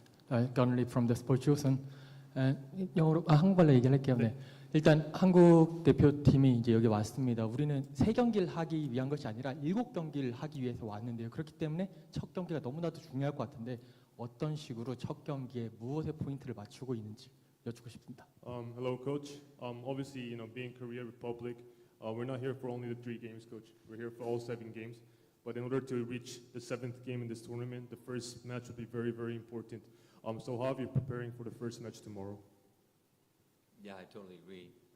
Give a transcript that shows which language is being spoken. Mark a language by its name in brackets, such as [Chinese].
[English] Currently from the 스포츠 조선. [Korean] 영어로 한국말로 얘기를 할게요. 네. 일단 한국 대표팀이 이제 여기 왔습니다. 우리는 3경기를 하기 위한 것이 아니라 7경기를 하기 위해서 왔는데요. 그렇기 때문에 첫 경기가 너무나도 중요할 것 같은데 어떤 식으로 첫 경기에 무엇에 포인트를 맞추고 있는지 여쭙고 싶습니다. [English] Hello, coach. Obviously, being Korea Republic, we're not here for only the 3 games, coach. We're here for all 7 games. But in order to reach the 7th game in this tournament, the first match will be very, very important. So how are you preparing for the first match tomorrow? Yeah, I totally agree.